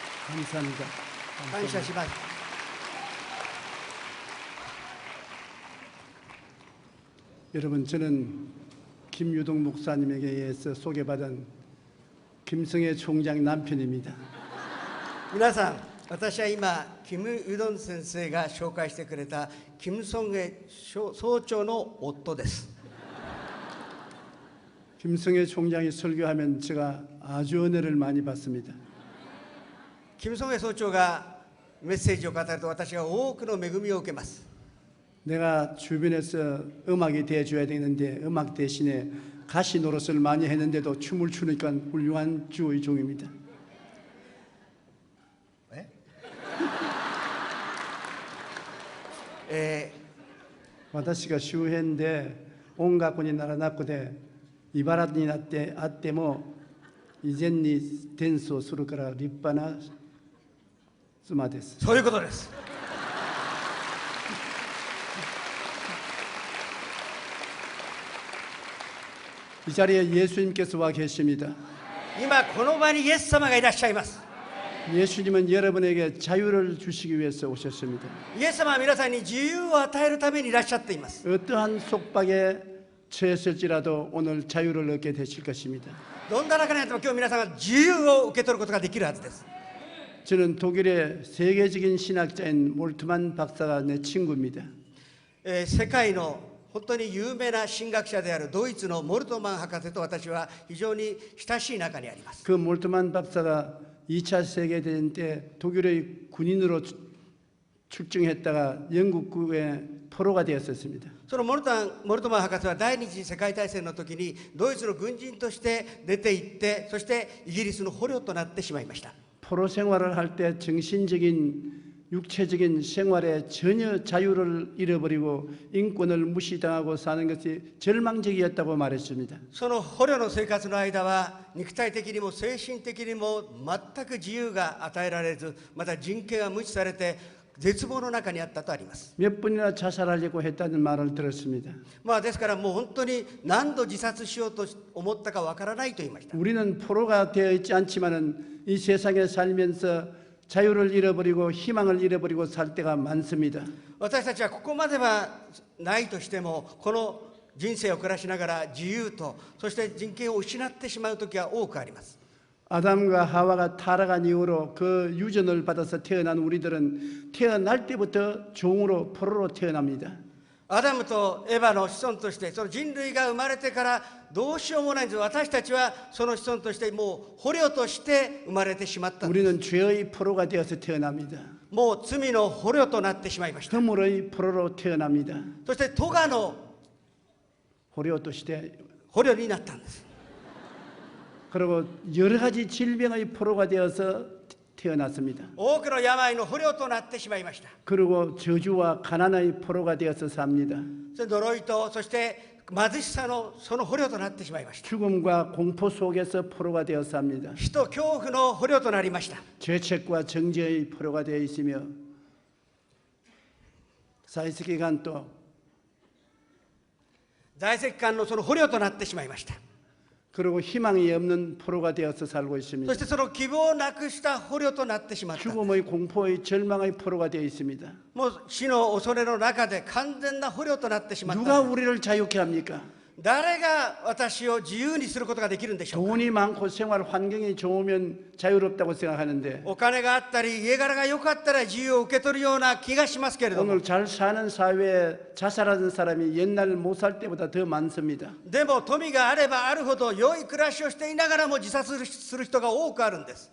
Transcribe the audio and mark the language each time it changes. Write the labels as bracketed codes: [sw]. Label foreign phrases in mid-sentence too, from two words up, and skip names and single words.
[ko] 감사합니다. [ja] 感謝します。 [ko] 여러분, 저는 김유동 목사님에게 의해서 소개받은 김성애 총장 남편입니다. [ja] 皆さん、私は今、キム・ユドン先生が紹介してくれたキム・ソンゲ総長の夫です。 [ko] 김성애 총장이 설교하면 제가 아주 은혜를 많이 받습니다. [ja] キム・ソンゲ総長がメッセージを語ると私は多くの恵みを受けます。 [ko] 내가 주변에서 음악이 돼줘야 되는데 음악 대신에 가시 노릇을 많이 했는데도 춤을 추니까 훌륭한 주의 종입니다. [ja] 私が周辺で音楽にならなくて茨になってあっても以前にダンスをするから立派な妻です。そういうことです。 [ko] 이 자리에 예수님께서 와 계십니다. [ja] 今この場にイエス様がいらっしゃいます。 [ko] 예수님은 여러분에게 자유를 주시기 위해서 오셨습니다. [ja] イエス様は皆さんに自由を与えるためにいらっしゃっています。 [ko] 어떠한 속박에 처했을지라도 오늘 자유를 얻게 되실 것입니다. [ja] どんな中にあっても今日皆さんが自由を受け取ることができるはずです。 [ko] 저는 독일의 세계적인 신학자인 몰트만 박사가 내 친구입니다. [ja] 世界の本当に有名な神学者であるドイツのモルトマン博士と私は非常に親しい仲にあります。 [ko] 그 몰트만 박사가 2차 세계대전 때 독일의 군인으로 출정했다가 영국의 포로가 되었었습니다. [ja] そのモルトマン博士は第二次世界大戦の時にドイツの軍人として出て行って、そしてイギリスの捕虜となってしまいました。 [ko] 포로 생활을 할 때 정신적인 육체적인 생활에 전혀 자유를 잃어버리고 인권을 무시당하고 사는 것이 절망적이었다고 말했습니다. [ja] その捕虜の生活の間は肉体的にも精神的にも全く自由が与えられず、また人権が無視されて絶望の中にあったとあります。 [ko] 몇 번이나 자살하려고 했다는 말을 들었습니다. [ja] ですからもう本当に何度自殺しようと思ったかわからないと言いました。 [ko] 우리는 포로가 되어 있지 않지만은 이 세상에 살면서 자유를 잃어버리고 희망을 잃어버리고 살 때가 많습니다. [ja] 私たちはここまではないとしても、この人生を暮らしながら自由と、そして人権を失ってしまう時は多くあります。 [ko] 아담과 하와가 타락한 이후로 그 유전을 받아서 태어난 우리들은 태어날 때부터 종으로 포로로 태어납니다. [ja] アダムとエヴァの子孫として、その人類が生まれてからどうしようもないんです。私たちはその子孫としてもう捕虜として生まれてしまったんです。 [ko] 우리는 죄의 포로가 되어서 태어납니다. [ja] もう罪の捕虜となってしまいました。 [ko] 허물의 포로로 태어납니다. [ja] そして咎の 포로として捕虜になったんです。 [ko] 그리고 여러 가지 질병의 포로가 되어서 태어났습니다. [ja] 多くの病の捕虜となってしまいました。 [ko] 그리고 저주와 가난의 포로가 되어서 삽니다. [ja] そして呪いと、そして貧しさのその捕虜となってしまいました。 [ko] 죽음과 공포 속에서 포로가 되어 삽니다. [ja] 死と恐怖の捕虜となりました。 [ko] 죄책과 정죄의 포로가 되어 있으며 사회세계관 또 [ja] 在籍感のその捕虜となってしまいました。 [ko] 그리고 희망이 없는 포로가 되어서 살고 [ja] そ [ko] 있습니다. [ja] してその希望をなくした捕虜となってしまった。 [ko] 죽음의 공포의 절망의 포로가 되어 있습니다. [ja] もう死の恐れの中で完全な捕虜となってしまった。 [ko] 누가 우리를 자유케 합니까? [ja] 誰が私を自由にすることができるんでしょうか。 [ko] 돈이 많고 생활 환경이 좋으면 자유롭다고 생각하는데 [ja] お金があったり家柄が良かったら自由を受け取るような気がしますけれども、 [ko] 오늘 잘 사는 사회에 자살하는 사람이 옛날 못 살 때보다 더 많습니다. [ja] でも富があればあるほど良い暮らしをしていながらも自殺する人が多くあるんです。